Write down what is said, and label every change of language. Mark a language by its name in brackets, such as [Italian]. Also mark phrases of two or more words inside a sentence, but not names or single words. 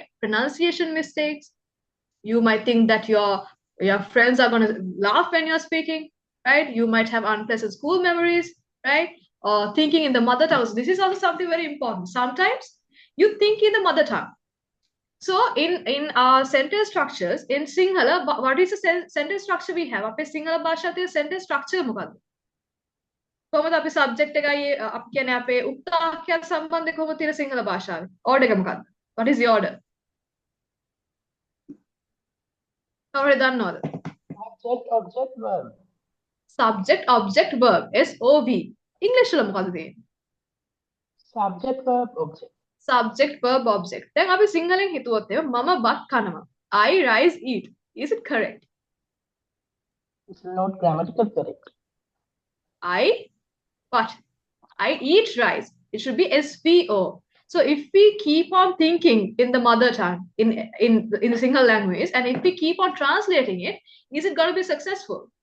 [English] Pronunciation mistakes. You might think that your friends are going to laugh when you're speaking, right? You might have unpleasant school memories, right? Or thinking in the mother tongue. So this is also something very important. Sometimes you think in the mother tongue. So in our sentence structures in Sinhala, what is the sentence structure we have? [Sinhala] අපේ සිංහල භාෂාවේ [English] sentence structure [Sinhala] මොකක්ද? කොහොමද අපි subject එකයි අපි කියන්නේ අපේ උක්තාක්‍යත් සම්බන්ධ කොහොමද තියෙන සිංහල භාෂාවේ? order එක මොකක්ද? [English] What is the order? [Sinhala] කවුරු දන්නවද? [English] Object, verb. Subject, object, verb. SOV. English [Sinhala] වල මොකක්ද තියෙන්නේ? [English] Subject, verb, object. Subject, verb, object. [Sinhala] දැන් අපි සිංහලෙන් හිතුවොත් එහෙම මම බත් කනවා. [English] I rice eat. Is it correct? It's not grammatically correct. What? I eat rice. It should be SVO. So if we keep on thinking in the mother tongue, in the Sinhala language, and if we keep on translating it, is it going to be successful?